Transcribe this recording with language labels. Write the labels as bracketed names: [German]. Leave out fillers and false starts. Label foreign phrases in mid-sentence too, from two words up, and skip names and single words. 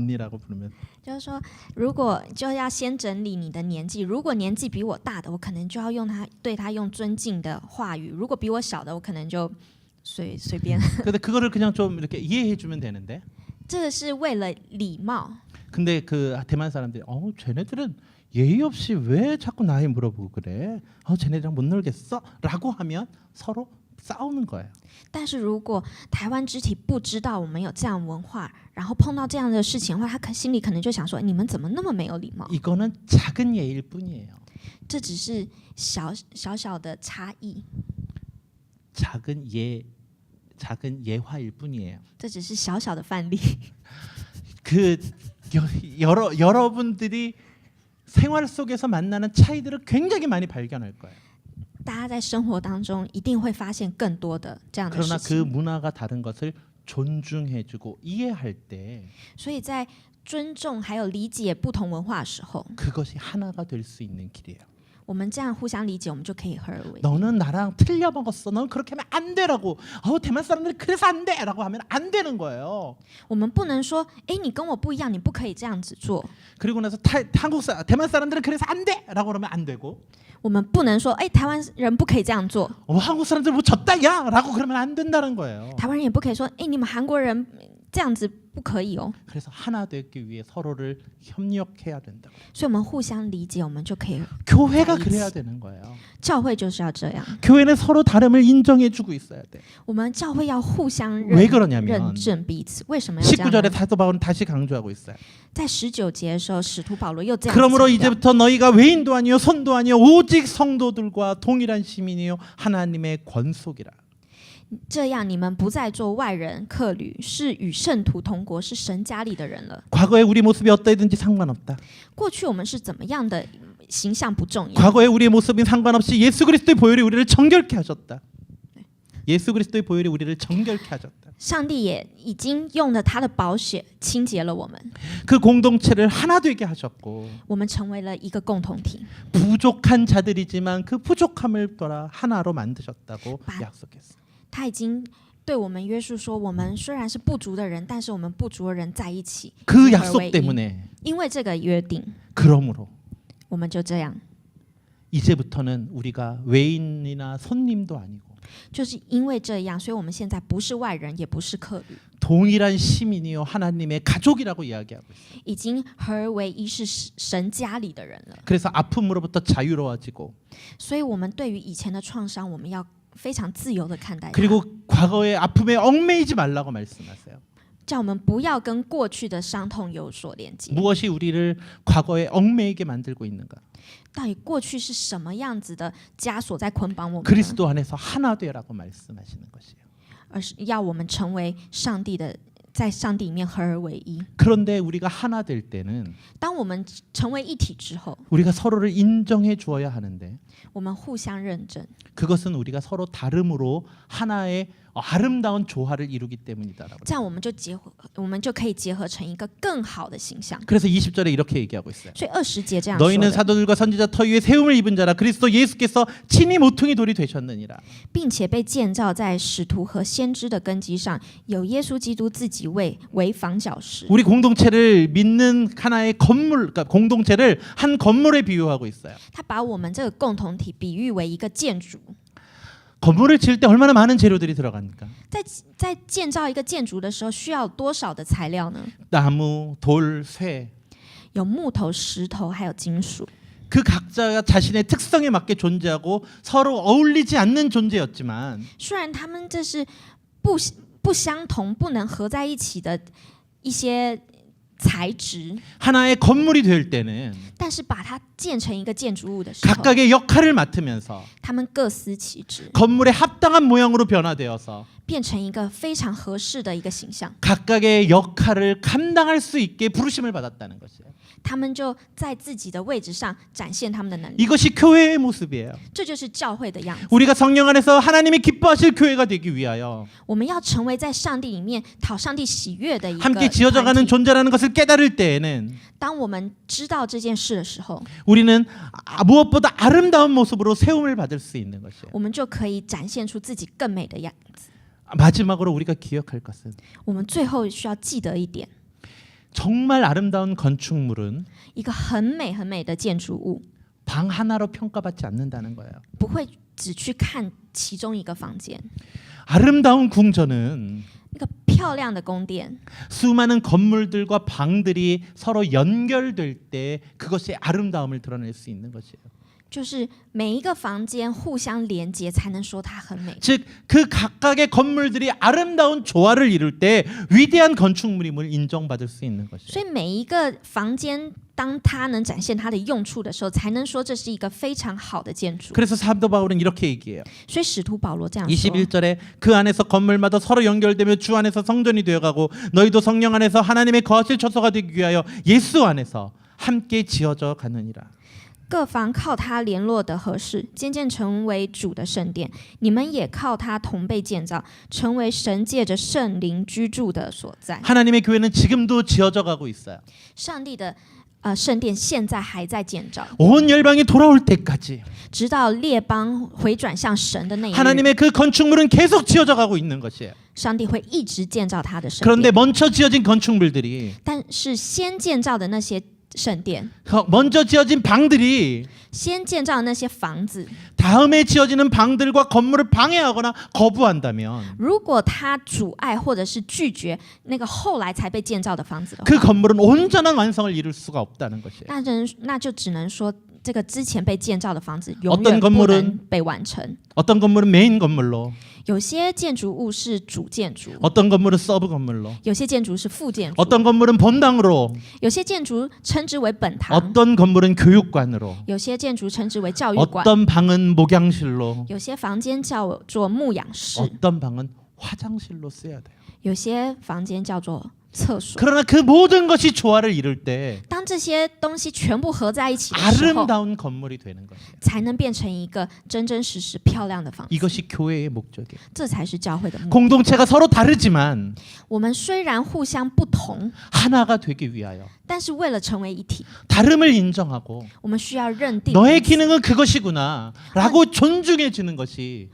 [Korean] 언니라고 부르면 [Chinese] 就是说，如果就要先整理你的年纪，如果年纪比我大的，我可能就要对他用尊敬的话语；如果比我小的，我可能就随便。 [Korean] 근데 그거를 그냥 좀 이렇게 이해해주면 되는데 [Chinese] 这个是为了礼貌。 [Korean] 근데 그 대만 사람들이 쟤네들은 예의 없이 왜 자꾸 나이 물어보고 그래? 쟤네들이랑 못 놀겠어?라고 하면 서로 싸우는 거예요. [Chinese] 但是如果台湾肢体不知道我们有这样文化，然后碰到这样的事情的话，他心里可能就想说：“你们怎么那么没有礼貌 [Korean] 이거는 작은 예일 뿐이에요. ？” [Chinese] 这只是小的差异， [Korean] 작은 예화일 뿐이에요. [Chinese] 这只是小的范例。 [Korean] 그 여러분들이 생활 속에서 만나는 차이들을 굉장히 많이 발견할 거예요. [Chinese] 大家在生活当中一定会发现更多的这样的 [Korean] 그러나 [Chinese] 事 [Korean] 그 [Chinese] 情， [Korean] 문화가 다른 것을 존중해주고 이해할 때 [Chinese] 所以在尊重还有理解不同文化的时候， [Korean] 그것이 하나가 될 수 있는 길이에요. [Chinese] 我们这样互相理解，我们就可以合而为一。 [Korean] 너는 나랑 틀려 먹었어. 넌 그렇게 하면 안 되라고. 대만 사람들이 그래서 안 돼라고 하면 안 되는 거예요. [Chinese] 我们不能说：“哎，你跟我不一样，你不可以这样子做。 [Korean] 그리고 나서 대만 사람들은 그래서 안 돼라고 그러면 안 되고 [Chinese] 我们不能说：“哎，台湾人不可以这样做。 [Korean] 한국 사람들 뭐 졌다 야라고 그러면 안 된다는 거예요. [Chinese] 台湾人也不可以说：“哎，你们韩国人这样子不可以哦。 [Korean] 그래서 하나 되기 위해 서로를 협력해야 된다. ” [Chinese] 所以我们互相理解，我们就可以。 [Korean] 교회가 그래야 되는 거예요. [Chinese] 教会就是要这样， [Korean] 교회는 서로 다름을 인정해주고 있어야 돼. [Chinese] 我们教会要互相 [Korean] 왜 그러냐면 [Chinese] 认证彼此。为什么要这样 [Korean] 19절에 [Chinese] 呢？ [Korean] 사도 바울은 다시 강조하고 있어요. [Chinese] 在19节的时候，使徒保罗又这样 [Korean] 그러므로 [Chinese] 强调 [Korean] 이제부터 너희가 외인도 아니요 손도 아니요 오직 성도들과 동일한 시민이요 하나님의 권속이라. [Chinese] 这样你们不再做外人客旅，是与圣徒同国，是神家里的人了。 [Korean] 과거에 우리 모습이 어떠했든지 상관없다. [Chinese] 过去我们是怎么样的形象不重要， [Korean] 과거에 우리의 모습이 상관없이 예수 그리스도의 보혈이 우리를 정결케 하셨다. 예수 그리스도의 보혈이 우리를 정결케 하셨다. [Chinese] 上帝也已经用了他的宝血清洁了我们， [Korean] 그 공동체를 하나 되게 하셨고 [Chinese] 我们成为了一个共同体。 [Korean] 부족한 자들이지만 그 부족함을 돌아 하나로 만드셨다고 약속했어요. [Chinese] 他已经对我们约束说，我们虽然是不足的人，但是我们不足的人在一起， [Korean] 그 [Chinese] 合 [Korean] 약속 [Chinese] 为一。 [Korean] 때문에 [Chinese] 因为这个约定， [Korean] 그러므로 [Chinese] 我们就这样， [Korean] 이제부터는 우리가 외인이나 손님도 아니고 [Chinese] 就是因为这样，所以我们现在不是外人，也不是客旅， [Korean] 동일한 시민이요 하나님의 가족이라고 이야기하고 있어요. [Chinese] 已经合而为一，是神家里的人了。 [Korean] 그래서 아픔으로부터 자유로워지고 [Chinese] 所以，我们对于以前的创伤，我们要非常自由的看待它， [Korean] 그리고 과거의 아픔에 얽매이지 말라고 말씀하세요. [Chinese] 叫我们不要跟过去的伤痛有所连接。 [Korean] 무엇이 우리를 과거에 얽매이게 만들고 있는가? [Chinese] 到底过去是什么样子的枷锁在捆绑我们呢？ [Korean] 그리스도 안에서 하나 되라고 말씀하시는 것이에요. [Chinese] 而是要我们成为上帝的，在上帝里面合而为一。 [Korean] 그런데 우리가 하나 될 때는 [Chinese] 当我们成为一体之后， [Korean] 우리가 서로를 인정해 주어야 하는데 [Chinese] 我们互相认证， [Korean] 그것은 우리가 서로 다름으로 하나의 아름다운 조화를 이루기 때문이다라고. [Chinese] 这样我们就可以结合成一个更好的形象。 [Korean] 그래서 20절에 이렇게 얘기하고 있어요. [Chinese] 所以20节这样说 [Korean] 너희는 [Chinese] 的， [Korean] 사도들과 선지자 터 위에 세움을 입은 자라 그리스도 예수께서 친히 모퉁이 돌이 되셨느니라. [Chinese] 并且被建造在使徒和先知的根基上，有耶稣基督自己为房角石。 [Korean] 우리 공동체를 믿는 하나의 건물, 그러니까 공동체를 한 건물에 비유하고 있어요. [Chinese] 他把我们这个共同体比喻为一个建筑。 [Korean] 건물을 지을 때 얼마나 많은 재료들이 들어갑니까? [Chinese] 在建造一个建筑的时候，需要多少的材料呢？ [Korean] 나무, 돌, 쇠. [Chinese] 有木头、石头，还有金属。 [Korean] 그 각자가 자신의 특성에 맞게 존재하고 서로 어울리지 않는 존재였지만 [Chinese] 虽然他们这是不相同、不能合在一起的一些材质， [Korean] 하나의 건물이 될 때는 [Chinese] 但是把它建成一个建筑物的时候， [Korean] 각각의 역할을 맡으면서 [Chinese] 他们各司其职， [Korean] 건물에 합당한 모양으로 변화되어서 [Chinese] 变成一个非常合适的一个形象。 [Korean] 각각의 역할을 감당할 수 있게 부르심을 받았다는 것이에요. [Chinese] 他们就在自己的位置上展现他们的能力， [Korean] 이것이 교회의 모습이에요. [Chinese] 这就是教会的样子。 [Korean] 우리가 성령 안에서 하나님이 기뻐하실 교회가 되기 위하여 [Chinese] 我们要成为在上帝里面讨上帝喜悦的一个 [Korean] 함께 지어져가는 [Chinese] 团体。 [Korean] 존재라는 것을 깨달을 때에는 [Chinese] 当我们知道这件事的时候， [Korean] 우리는 무엇보다 아름다운 모습으로 세움을 받을 수 있는 것이에요. [Chinese] 我们就可以展现出自己更美的样子。 [Korean] 마지막으로 우리가 기억할 것은 [Chinese] 我们最后需要记得一点， [Korean] 정말 아름다운 건축물은 [Chinese] 一个很美很美的建筑物， [Korean] 방 하나로 평가받지 않는다는 거예요. [Chinese] 不会只去看其中一个房间。 [Korean] 아름다운 궁전은 [Chinese] 那个漂亮的宫殿， [Korean] 수많은 건물들과 방들이 서로 연결될 때 그것이 아름다움을 드러낼 수 있는 것이에요. [Chinese] 就是每一个房间互相连接，才能说它很美。 [Korean] 즉 그 각각의 건물들이 아름다운 조화를 이룰 때 위대한 건축물임을 인정받을 수 있는 [Chinese] 所 [Korean] 것이에요. [Chinese] 以每一个房间，当它能展现它的用处的时候，才能说这是一个非常好的建筑。 [Korean] 그래서 사도 바울은 이렇게 얘기해요. [Chinese] 所以使徒保罗这样说， [Korean] 21절에 그 안에서 건물마다 서로 연결되며 주 안에서 성전이 되어가고 너희도 성령 안에서 하나님의 거하실 처소가 되기 위하여 예수 안에서 함께 지어져 가느니라. [Chinese] 各房靠他联络的合适，渐渐成为主的圣殿。你们也靠他同被建造，成为神借着圣灵居住的所在。 [Korean] 하나님의 교회는 지금도 지어져 가고 있어요. [Chinese] 上帝的圣殿现在还在建造， [Korean] 온 열방이 돌아올 때까지 [Chinese] 直到列邦回转向神的那一日， [Korean] 하나님의 그 건축물은 계속 지어져 가고 있는 것이에요. [Chinese] 上帝会一直建造他的圣 [Korean] 그런데 [Chinese] 殿。 [Korean] 먼저 지어진 건축물들이 [Chinese] 但是先建造的那些圣殿， [Korean] 먼저 지어진 방들이 [Chinese] 先建造的那些房子， [Korean] 다음에 지어지는 방들과 건물을 방해하거나 거부한다면 [Chinese] 如果他阻碍或者是拒绝那个后来才被建造的房子的 [Korean] 그 [Chinese] 话， [Korean] 건물은 온전한 완성을 이룰 수가 없다는 것이에요. [Chinese] 那就只能说这个之前被建造的房子永 [Korean] 어떤 [Chinese] 远不 [Korean] 건물은 [Chinese] 能被完成。 [Korean] 어떤 건물은 메인 건물로 [Chinese] 有些建筑物是主建筑， [Korean] 어떤 건물은 서브 건물로, [Chinese] 有些建筑是副建筑， [Korean] 어떤 건물은 본당으로, [Chinese] 有些建筑称之为本堂， [Korean] 어떤 건물은 교육관으로, [Chinese] 有些建筑称之为教育馆， [Korean] 어떤 방은 목양실로, [Chinese] 有些房间叫做牧养室， [Korean] 어떤 방은 화장실로 써야 돼요. [Chinese] 有些房间叫做厕所。 [Korean] 그러나 그 모든 것이 조화를 이룰 때 [Chinese] 当这些东西全部合在一起的时候， [Korean] 아름다운 건물이 되는 것이에요. [Chinese] 才能变成一个真真实实漂亮的房子。 [Korean] 이것이 교회의 목적이에요. [Chinese] 这才是教会的目的。 [Korean] 공동체가 서로 다르지만 [Chinese] 我们虽然互相不同， [Korean] 하나가 되기 위하여 [Chinese] 但是为了成为一体， [Korean] 다름을 인정하고 [Chinese] 我们需要认定 [Korean] 너의 [Chinese] 彼此， [Korean] 기능은 그것이구나 라고 존중해주는 것이